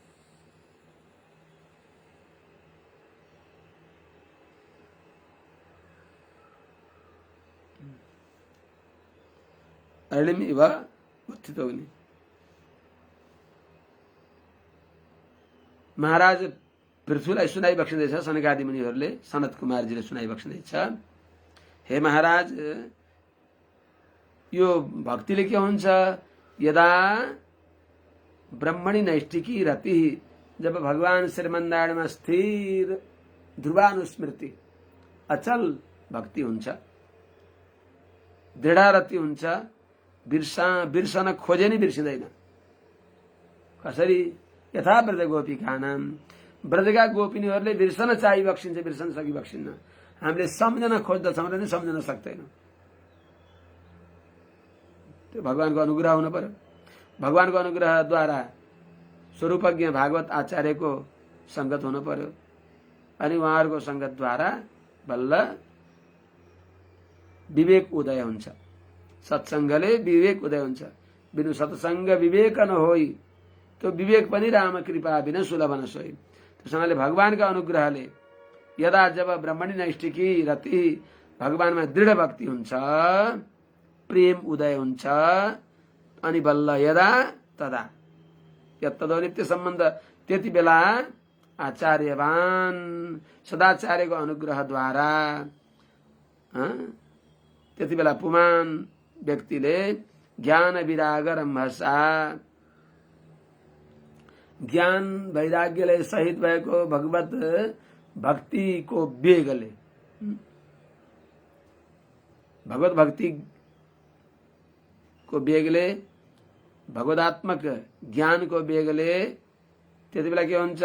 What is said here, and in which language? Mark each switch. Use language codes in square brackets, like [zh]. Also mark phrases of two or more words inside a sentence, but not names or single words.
[sa] अरणिम इव उत्थितो अग्नि। [ne] महाराज पृथ्वीलाई सुनाइबक्सिँदैछ, सनकादि मुनिहरूले सनत कुमारजीले सुनाइबक्सिँदैछ। हे महाराज, यो भक्तिले के हुन्छ? [sa] यदा ब्रह्मणी नैष्ठिकी रति, [ne] जब भगवान श्रीमन्नारायणमा स्थिर ध्रुवानुस्मृति अचल भक्ति हुन्छ, दृढ रति हुन्छ, बिर्सन खोजे नि बिर्सिँदैन। कसरी? [sa] यथा व्रज गोपिकानाम, [ne] व्रजका गोपिनीहरूले बिर्सन चाहिँ बक्सिन्छ, बिर्सन सकि बक्सिन्न। हामीले सम्झन खोज्दछौँ र नि सम्झन सक्दैनौँ। त्यो भगवानको अनुग्रह हुनु पर्यो। भगवानको अनुग्रहद्वारा स्वरूपज्ञ भागवत आचार्यको संगत हुनु पर्यो, अनि उहाँहरूको संगतद्वारा बल्ल विवेक उदय हुन्छ। सत्संगले विवेक उदय हुन्छ। [awa] बिनु सत्संग विवेक न होई, [ne] त्यो विवेक पनि [awa] राम कृपा बिना सुलभ न सोई। [ne] त्यसैले भगवानका अनुग्रहले यदा जब [sa] ब्रह्मणी नैष्ठिकी रति, [ne] भगवानमा दृढ भक्ति हुन्छ, प्रेम उदय हुन्छ, अनि बल्ल [sa] यदा तदा यत्तदो नित्य सम्बन्ध, [ne] त्यति बेला आचार्यवान सदाचार्यको अनुग्रहद्वारा त्यति बेला पुमान व्यक्तिले [sa] ज्ञान विराग रम्भसा, [ne] ज्ञान वैराग्यले सहित भएको भगवत भक्तिको वेगले, भगवत भक्तिको वेगले, भगवदात्मक ज्ञानको वेगले त्यति बेला के हुन्छ?